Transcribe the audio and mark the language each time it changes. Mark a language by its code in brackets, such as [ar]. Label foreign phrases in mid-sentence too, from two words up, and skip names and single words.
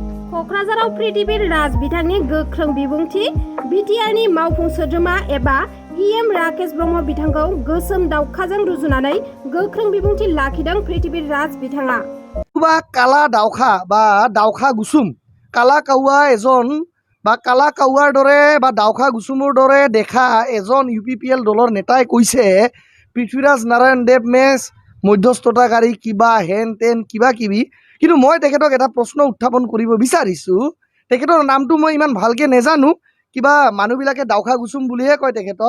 [brx] क'क्राझाराव पृथिबीर राज बिथांनि गोख्रों बिबुंथि बिटिआरनि मावफुं सोद्रोमा एबा EM राकेश ब्रह्म बिथांखौ गोसोम दावखाजों रुजुनानै गोख्रों बिबुंथि लाखिदों पृथिबीर राज बिथाङा। [as] কালা দাউখা বা দাউখা গুচুম কালা কাউৱা এজন বা কালা কাউৱাৰ দৰে বা দাউখা গুচুমৰ দৰে দেখা এজন UPPL দলৰ নেতাই কৈছে পৃথ্বীৰাজ নাৰায়ণ দেৱ মেছ মধ্যস্থতাকাৰী কিবা হেন তেন কিবা কিবি। কিন্তু মই তেখেতক এটা প্ৰশ্ন উত্থাপন কৰিব বিচাৰিছোঁ। তেখেতৰ নামটো মই ইমান ভালকৈ নেজানো, কিবা মানুহবিলাকে দাউখা গুচুম বুলিহে কয় তেখেতক।